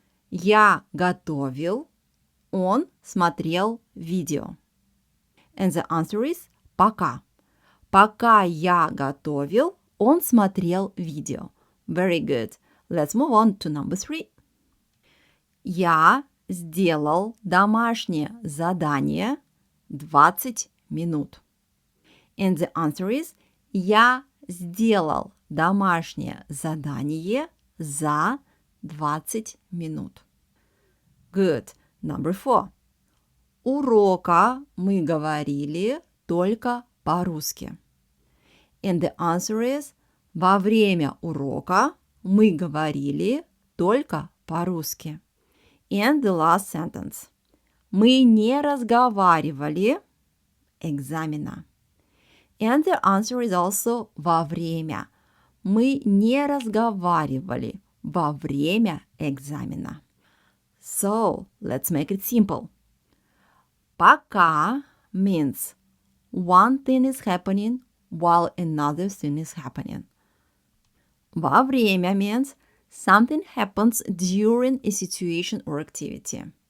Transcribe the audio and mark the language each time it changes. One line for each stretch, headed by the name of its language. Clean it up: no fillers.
Russian: Я готовил, он смотрел видео.
English: And the answer is
Russian: пока. Пока я готовил, он смотрел видео.
English: Very good. Let's move on to number 3.
Russian: Я сделал домашнее задание 20 минут.
English: And the answer is
Russian: я сделал домашнее задание за 20 минут.
English: Good. Number 4.
Russian: Урока мы говорили только по-русски.
English: And the answer is
Russian: во время урока мы говорили только по-русски.
English: And the last sentence.
Russian: Мы не разговаривали экзамена.
English: And the answer is also
Russian: во время. Мы не разговаривали во время экзамена.
English: So, let's make it simple. Пока means one thing is happening while another thing is happening. Во время means something happens during a situation or activity.